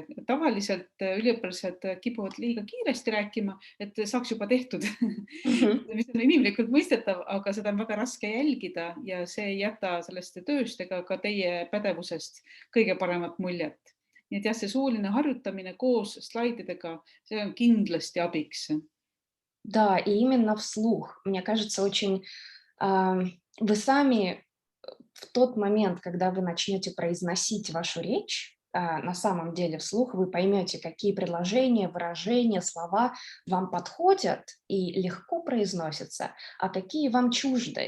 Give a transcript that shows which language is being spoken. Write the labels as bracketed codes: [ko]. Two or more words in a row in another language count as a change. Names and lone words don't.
[et] Tavaliselt üliõpilased kipuvad liiga kiiresti rääkima, et saaks juba tehtud, mis on inimlikult mõistetav, aga seda on väga raske jälgida ja see ei jäta sellest tööst ega ka teie pädevusest kõige paremat muljet. Nii et jah, see suuline harjutamine koos slaididega, see on kindlasti abiks. [ru] Да, и именно вслух. Мне кажется, очень вы сами в тот момент, когда вы начнете произносить вашу речь, на самом деле вслух вы поймете, какие предложения, выражения, слова вам подходят и легко произносятся, а какие вам чужды.